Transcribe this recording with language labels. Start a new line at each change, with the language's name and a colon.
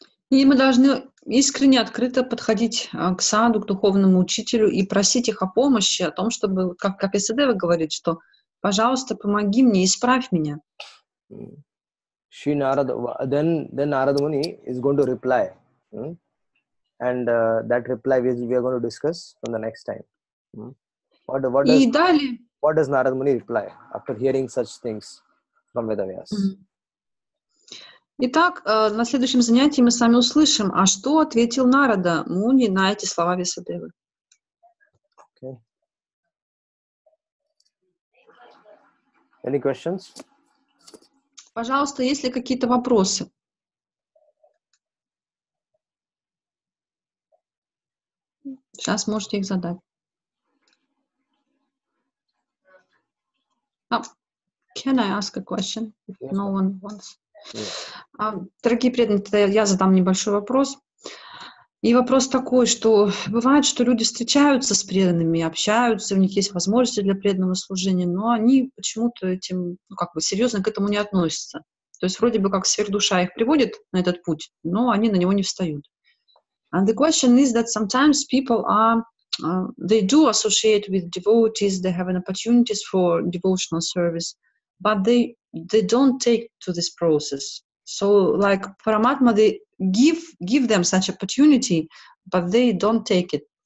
Russian: И мы должны искренне, открыто подходить к саду, к духовному учителю и просить их о помощи, о том, чтобы, как Исадева говорит, что пожалуйста, помоги мне, исправь меня.
English: Then Narada Muni is going to reply. And that reply we are going to discuss from the next time. What does Narada Muni reply after hearing such things from Vedavyas?
Russian: Итак, на следующем занятии мы с вами услышим, а что ответил Нарада Муни на эти слова Весадевы.
English: Okay. Any questions?
Russian: Пожалуйста, есть ли какие-то вопросы? Сейчас можете их задать.
English: Can I ask a question if no one wants?
Russian: Дорогие преданные, я задам небольшой вопрос. И вопрос такой, что бывает, что люди встречаются с преданными, общаются, у них есть возможности для преданного служения, но они почему-то этим, серьезно к этому не относятся. То есть вроде бы как сверхдуша их приводит на этот путь, но они на него не встают.
English: And the question is that sometimes people they do associate with devotees, they have an opportunities for devotional service, but they don't take to this process. So, like Paramatma, they give them such opportunity, but they don't take it.